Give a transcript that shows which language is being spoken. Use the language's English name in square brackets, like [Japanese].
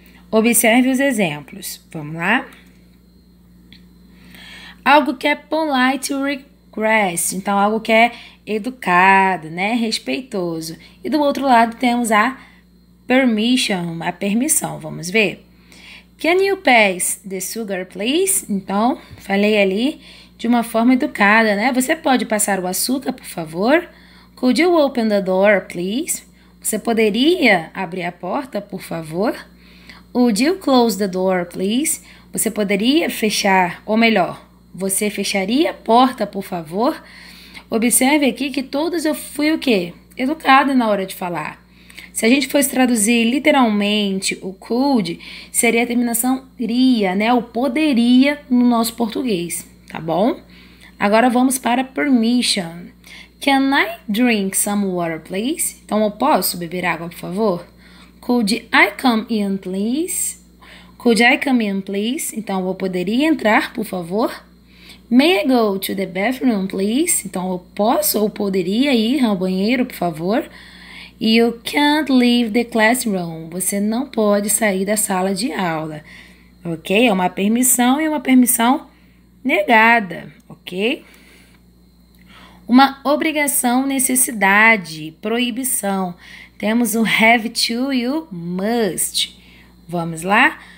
[Portuguese] Observe os exemplos. Vamos lá? Algo que é polite request, então algo que é educado, né, respeitoso. E do outro lado temos a permission, a permissão. Vamos ver? [English] Can you pass the sugar, please? [Portuguese] Então, falei ali de uma forma educada, né? Você pode passar o açúcar, por favor? [English] Could you open the door, please? [Portuguese] Você poderia abrir a porta, por favor? [English] Would you close the door, please? [Portuguese] Você poderia fechar, ou melhor, você fecharia a porta, por favor? Observe aqui que todos eu fui o quê? Educada na hora de falar. Se a gente fosse traduzir literalmente o could, seria a terminação iria, né? O poderia no nosso português, tá bom? Agora vamos para permission. [English] Can I drink some water, please? [Portuguese] Então, eu posso beber água, por favor? [English] Could I come in, please? Could I come in, please? [Portuguese] Então, eu poderia entrar, por favor? [English] May I go to the bathroom, please? [Portuguese] Então, eu posso ou poderia ir ao banheiro, por favor? [English] You can't leave the classroom. [Portuguese] Você não pode sair da sala de aula. Ok? É uma permissão e uma permissão negada. Ok? Uma obrigação, necessidade, proibição. Temos o have to e o must. Vamos lá?